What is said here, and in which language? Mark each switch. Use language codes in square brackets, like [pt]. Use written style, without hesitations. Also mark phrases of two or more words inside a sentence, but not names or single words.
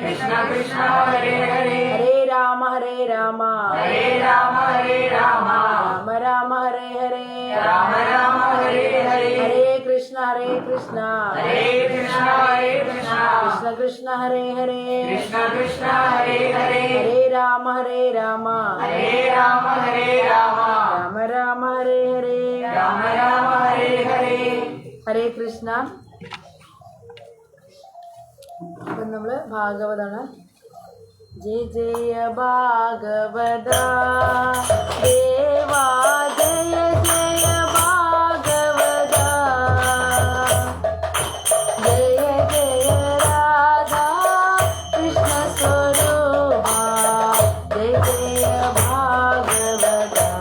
[sa] ഹരേ രാമ രാമ രാമ ഹരേ ഹരേ ഹരേ കൃഷ്ണ കൃഷ്ണ കൃഷ്ണ ഹരേ ഹരേ ഹരേ രാമ രാമ രാമ ഹരേ ഹരേ ഹരേ കൃഷ്ണ. [ml] അപ്പം നമ്മള് ഭാഗവതാണ്. [sa] ജയ ജയ ഭാഗവത ദേവാ ജയ ജയ ഭാഗവത ജയ ജയ രാധാ കൃഷ്ണ സ്വരൂപ ജയ ജയ ഭാഗവത